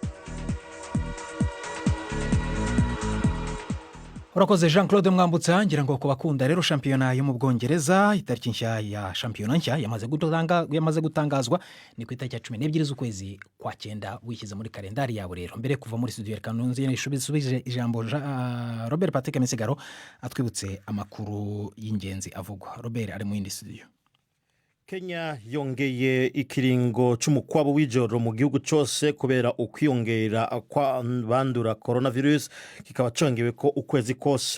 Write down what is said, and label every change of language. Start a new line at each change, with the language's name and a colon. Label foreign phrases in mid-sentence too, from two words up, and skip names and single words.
Rundi: Urakoze Jean Claude Mwambutsa. Ngira ngo kubakunda rero shampiyona yo mu Bwongereza, itariki nshya ya shampiyona nshya yamaze gutangazwa ni ku itariki ya 12 z'ukwezi kwa 9 wishyize muri kalendari yawe. Rero mbere kuva muri studio ya Kanunzi yashubije ijambo Robert Patrick Misigaro atwibutse amakuru y'ingenzi avugwa. Robert ari mu yindi studio. Kenya yongeye ikiringo cy'umukwabo w'ijoro mu gihugu cyose kubera ukwiyongera kwa bandura coronavirus, kikaba congewe ko ukwezi kose.